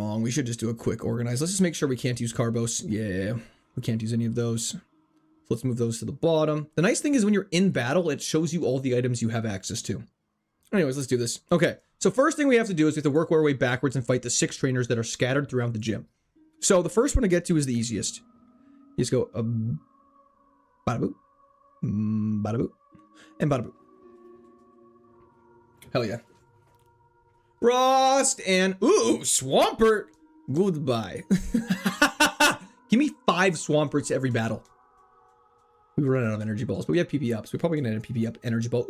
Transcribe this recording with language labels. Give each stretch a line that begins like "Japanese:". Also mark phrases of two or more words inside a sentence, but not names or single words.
English: We should just do a quick organize. Let's just make sure we can't use Carbos. Yeah, we can't use any of those. So let's move those to the bottom. The nice thing is when you're in battle, it shows you all the items you have access to. Anyways, let's do this. Okay, so first thing we have to do is we have to work our way backwards and fight the 6 trainers that are scattered throughout the gym. So the first one to get to is the easiest. You just go bada boop, bada boop, and bada boop. Hell yeah. Frost and ooh, Swampert. Goodbye. Give me 5 Swamperts every battle. We run out of energy balls, but we have PP ups. We're probably gonna end a PP up energy ball.